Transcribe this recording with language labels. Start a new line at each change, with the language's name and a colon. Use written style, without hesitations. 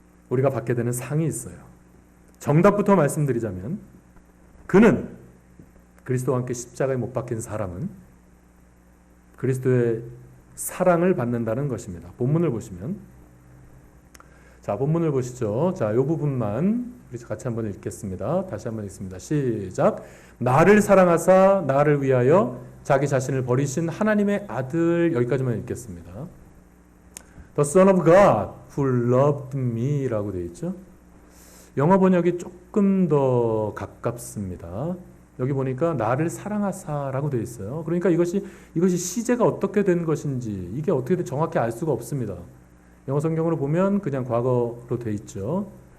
Korean: 우리가 받게 되는 상이 있어요. 정답부터 말씀드리자면 그는, 그리스도와 함께 십자가에 못 박힌 사람은 그리스도의 사랑을 받는다는 것입니다. 본문을 보시면, 자, 본문을 보시죠. 자, 이 부분만 우리 같이 한번 읽겠습니다. 다시 한번 읽습니다. 시작. 나를 사랑하사 나를 위하여 자기 자신을 버리신 하나님의 아들, 여기까지만 읽겠습니다.
English: The Son of God who loved me
Korean: 라고 되어 있죠. 영어 번역이 조금 더 가깝습니다. 여기 보니까 나를 사랑하사라고 되어 있어요. 그러니까 이것이 시제가 어떻게 된 것인지, 이게 어떻게 정확히 알 수가 없습니다. 영어 성경으로 보면 그냥 과거로 되어 있죠.